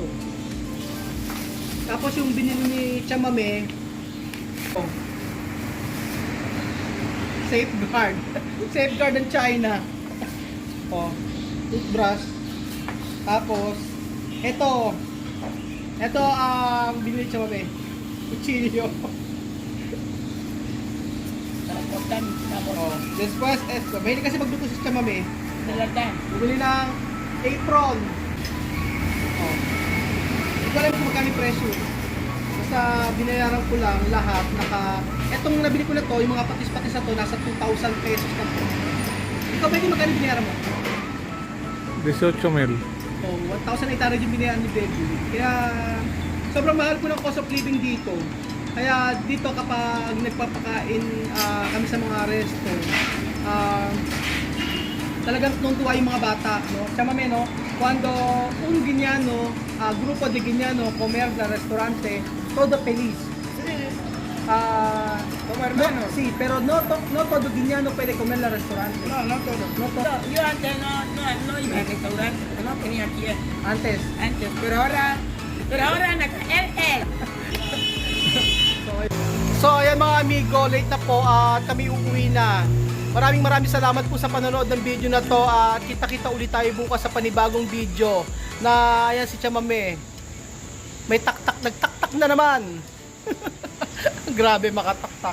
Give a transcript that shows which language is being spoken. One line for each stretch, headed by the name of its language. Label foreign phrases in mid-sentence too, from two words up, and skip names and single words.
Filipino: Tapos yung binili ni Chamame, oh, Safeguard. Safeguard ng China. Oh, toothbrush. Tapos, ito ang binili ni Chamame.
Spanish: Cuchillo. Oh, después esto.
Filipino: Mahilig kasi magluto si Chamame. Bumili ng apron. Oh. Hindi ko alam kung magkano yung presyo. Basta binayaran ko lang lahat. Etong nabili ko na to, yung mga patis-patis na to, nasa 2,000 pesos na to. Ikaw ba yung magkano binayaran mo? 18,000. Oh, 1,800 yung binayaran ni Baby. Kaya sobrang mahal ko ng
English: cost of living
Filipino: dito. Kaya dito kapag nagpapakain kami sa mga resto, talagang tuntua yung mga bata, no? Chamame, no?
Spanish: Cuando un Guineano, grupo de Guineano comer na restaurante, todo feliz. Como hermanos. No, sí, pero no todo Guineano puede comer la restaurante. No todo. No todo. Yo antes no iba al restaurante, no tenía tiempo. Antes. Antes, pero ahora él.
Filipino: So ayan mga amigo, late na po at kami uuwi na. Maraming salamat po sa panonood ng video na to at kita-kita ulit tayo bukas sa panibagong video na ayan si Chamame. May nagtaktak na naman. Grabe makataktak.